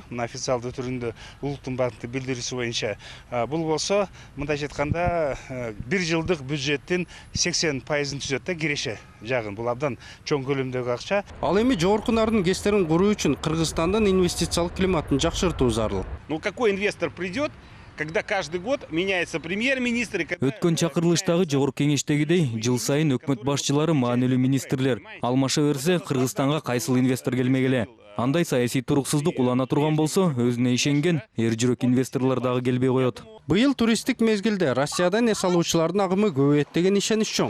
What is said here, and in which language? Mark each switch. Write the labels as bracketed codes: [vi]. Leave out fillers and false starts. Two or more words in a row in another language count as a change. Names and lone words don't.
[ky] Мына официалдуу түрүндө улуттун банкты билдирүүсү боюнча. Бул болсо, мындай айтканда, 1 жылдык бюджеттин 80%-ын түзөт да киреше жагын. Бул абдан чоң көлөмдөгү акча. Ал эми жогорку нардын ГЭСтерин куруу үчүн Кыргызстандын инвестициялык климатын жакшыртуу зарыл. [ru] Ну какой инвестор придет, когда каждый год меняется премьер-министр? [ky] Өткөн чакырылыштагы жогорку кеңештегидей жыл сайын өкмөт башчылары маанилүү министрлер алмаша берсе, Кыргызстанга кайсыл инвестор келмегиле. Андай саясий туруксуздук улана турган болсо, өзүнө ишенген эр жүрөк инвесторлор дагы келбей коет. Быйыл туристтик мезгилде Россиядан эс алуучулардын агымы көбөйөт деген ишенич чоң.